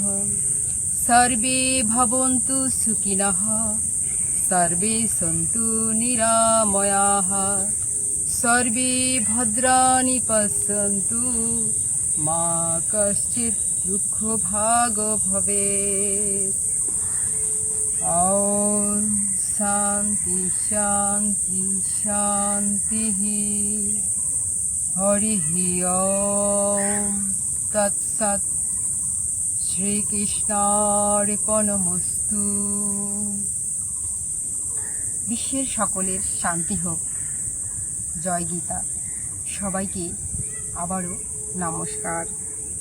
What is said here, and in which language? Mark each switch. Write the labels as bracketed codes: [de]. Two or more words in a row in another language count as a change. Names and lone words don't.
[sa] सर्वे भवन्तु सुखिनः सर्वे सन्तु निरामयाः सर्वे भद्राणि पश्यन्तु मा कश्चित् दुःखभाग् भवेत्। ॐ शान्ति शान्ति शान्तिः। हरिः ॐ तत्सत्। শ্রীকৃষ্ণার্পণমস্তু। [bn] বিশ্বের সকলের শান্তি হোক। জয় গীতা। সবাইকে আবারও নমস্কার।